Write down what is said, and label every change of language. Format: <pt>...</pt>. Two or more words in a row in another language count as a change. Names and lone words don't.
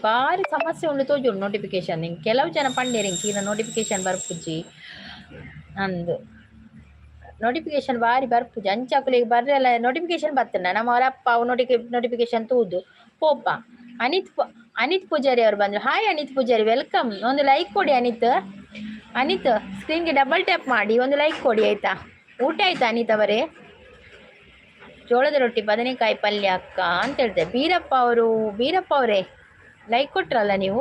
<tcy>ಬಾರಿ ಸಮಸ್ಯೆ ಉಂಡು ತೋಜುಂಡು ನೋಟಿಫಿಕೇಶನ್. ನಿಂಗೆ ಕೆಲವು ಜನ ಪಂಡೇರಿಂಗ್ ಈಗ ನೋಟಿಫಿಕೇಶನ್ ಬರ್ಪುಜಿ ಅಂದು. ನೋಟಿಫಿಕೇಶನ್ ಬಾರಿ ಬರ್ಪುಜಿ. ಅಂಚಾಕುಲಿಗೆ ಬರ್ರಲ್ಲ ನೋಟಿಫಿಕೇಶನ್ ಬರ್ತನ. ನಮ್ಮ ಅವರಪ್ಪ ಅವು ನೋಟಿಫಿಕೇಶನ್ ತೂದು ಪೋಪ.</tcy> <kn>ಅನಿತ್ ಪೂಜಾರಿ ಅವರು ಬಂದ್ರು.</kn> <en>Hi Anith Poojari, welcome.</en> <kn>ಒಂದು ಲೈಕ್ ಕೊಡಿ ಅನಿತ್ ಸ್ಕ್ರೀನ್ಗೆ</kn> <en>double tap</en> <kn>ಮಾಡಿ ಒಂದು ಲೈಕ್ ಕೊಡಿ ಆಯ್ತಾ. ಊಟ ಆಯ್ತಾ ಅನಿತ್ ಅವರೇ? ಜೋಳದ ರೊಟ್ಟಿ ಬದನೆಕಾಯಿ ಪಲ್ಯ ಅಕ್ಕ ಅಂತ ಹೇಳ್ತಾರೆ ಬೀರಪ್ಪ ಅವರೇ ಲೈಕ್ ಕೊಟ್ರಲ್ಲ ನೀವು.</kn>